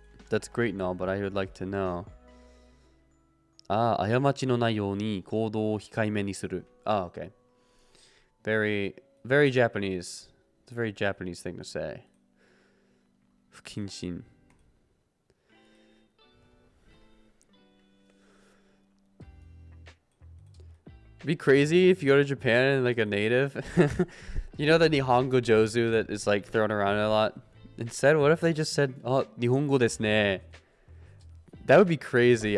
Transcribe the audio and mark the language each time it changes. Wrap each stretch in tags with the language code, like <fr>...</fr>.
<en>That's great now, but I would like to know.</en> <ja>過ちのないように行動を控えめにする。</ja> <en>Okay. Very, very Japanese. It's a very Japanese thing to say.</en> <ja>不謹慎</ja> <en>It'd be crazy if you go to Japan and like a native. You know the Nihongo Jozu that is like thrown around a lot? Instead, what if they just said, oh,</en> <ja>Nihongo desu ne?</ja> <en>That would be crazy.</en>